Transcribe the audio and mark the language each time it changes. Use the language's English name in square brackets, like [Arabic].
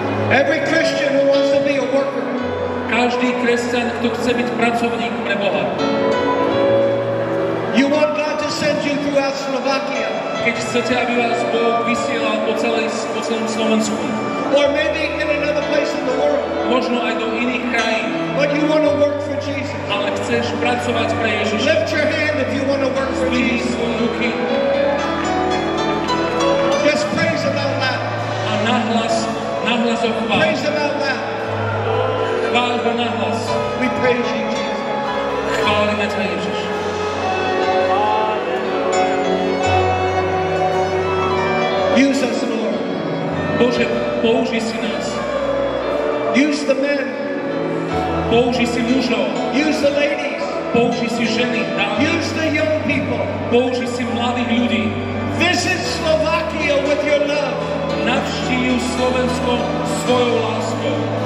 [English] Every Christian who wants to be a worker. [Slovak] Každý kresťan, kto chce byť pracovník pre Boha. [English] You want God to send you throughout Slovakia. [Slovak] Keď chcete, aby vás Boh vysielal po celom Slovensku, [English] Or maybe in another place in the world. [Slovak] možno aj do iných krajín, [English] But you want to work for Jesus. [Slovak] ale chceš pracovať pre Ježiša. [English] Lift your hand if you want to work for [Slovak] Zdvihni [English] Jesus. [Slovak] svoje ruky [English] Just praise him out loud. [Slovak] a nahlas ho chvál. [English] Praise him out loud. [Slovak] Chvál ho nahlas. [English] We praise you, Jesus. [Slovak] Chválime ťa, Ježiš. [English] Use us, Lord. [Slovak] Bože, použij si nás. [English] Use the men. [Slovak] Použij si mužov. [English] Use the ladies. [Slovak] Použij si ženy, dámy. [English] Use the young people. [Slovak] Použij si mladých ľudí. [English] Visit Slovakia with your love. [Slovak] Navštív Slovensko svojou láskou.